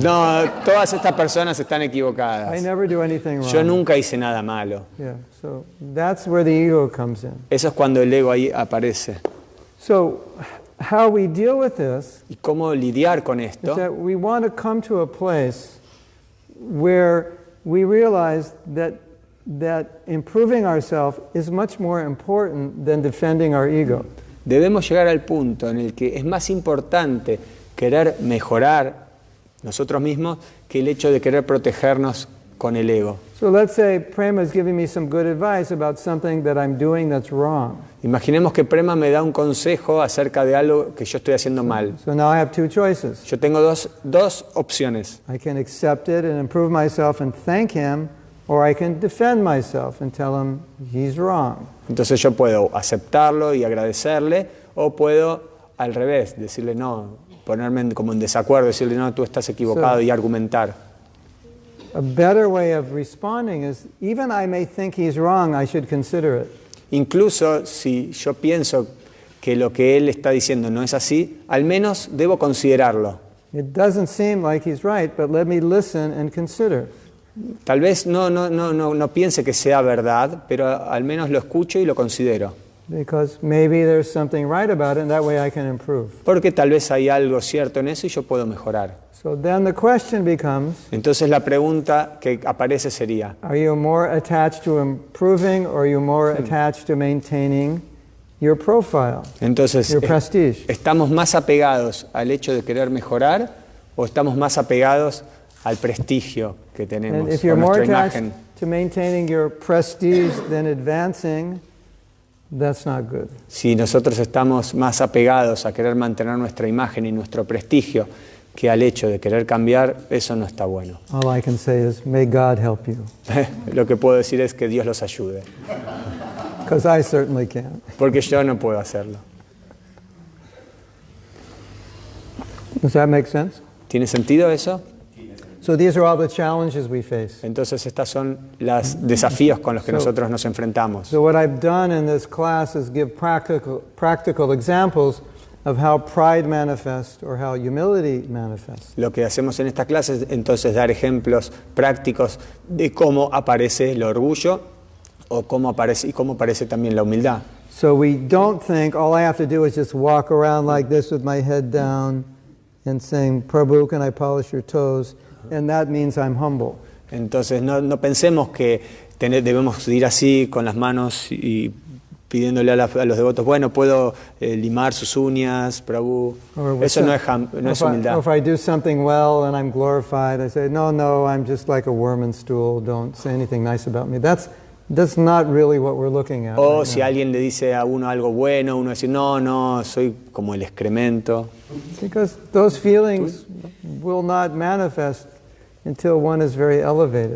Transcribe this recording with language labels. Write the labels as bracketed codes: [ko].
[es] No, todas estas personas están equivocadas. [en] I never do anything wrong. [es] Yo nunca hice nada malo. [en] Yeah, so that's where the ego comes in. [es] Eso es cuando el ego ahí aparece. [en] So how we deal with this [es] ¿Y cómo lidiar con [en] is [es] esto? [en] that we want to come to a place where we realize that improving ourselves is much more important than defending our ego. [es] Debemos llegar al punto en el que es más importante querer mejorar nosotros mismos que el hecho de querer protegernos con el ego. [en] So let's say Prema is giving me some good advice about something that I'm doing that's wrong. [es] Imaginemos que Prema me da un consejo acerca de algo que yo estoy haciendo mal. [en] So now I have two choices. [es] Yo tengo dos opciones. [en] I can accept it and improve myself and thank him, or I can defend myself and tell him he's wrong. [es] Entonces yo puedo aceptarlo y agradecerle, o puedo al revés, decirle no, ponerme como en desacuerdo, decirle no, tú estás equivocado y argumentar. [en] A better way of responding is, even I may think he's wrong, I should consider it. [es] Incluso si yo pienso que lo que él está diciendo no es así, al menos debo considerarlo. [en] It doesn't seem like he's right, but let me listen and consider. [es] Tal vez no piense que sea verdad, pero al menos lo escucho y lo considero. [en] Because maybe there's something right about it, and that way I can improve. [es] Porque tal vez hay algo cierto en eso y yo puedo mejorar. [en] So then the question becomes, [es] Entonces la pregunta que aparece sería, [en] are you more attached to improving, or are you more attached to maintaining your profile, [es] entonces, [en] your prestige? [es] ¿estamos más apegados al hecho de querer mejorar o estamos más apegados al prestigio que tenemos [en] And if [es] o [en] you're more [es] nuestra [en] attached [es] imagen? [en] to maintaining your prestige than advancing, that's not good. [es] Si nosotros estamos más apegados a querer mantener nuestra imagen y nuestro prestigio que al hecho de querer cambiar, eso no está bueno. [en] All I can say is, may God help you, [es] Lo que puedo decir es que Dios los ayude, [en] because I certainly can't. [es] porque yo no puedo hacerlo. [en] Does that make sense? [es] ¿Tiene sentido eso? [en] So these are all the challenges we face. [es] Entonces estos son los desafíos con los que nosotros nos enfrentamos. [en] So what I've done in this class is give practical examples of how pride manifests or how humility manifests. [es] Lo que hacemos en esta clase es entonces dar ejemplos prácticos de cómo aparece el orgullo o cómo aparece también la humildad. [en] So we don't think all I have to do is just walk around like this with my head down and saying, Prabhu, can I polish your toes? And that means I'm humble. [es] Entonces no pensemos que debemos ir así con las manos y pidiéndole a los devotos, bueno, puedo limar sus uñas, Prabhu. Eso no es humildad. [en] Or if I do something well and I'm glorified, I say, no, I'm just like a worm in stool. Don't say anything nice about me. That's not really what we're looking at. [es] O [en] right [es] si [en] now. [es] alguien le dice a uno algo bueno, uno dice, no, soy como el excremento. [en] Because those feelings will not manifest until one is very elevated.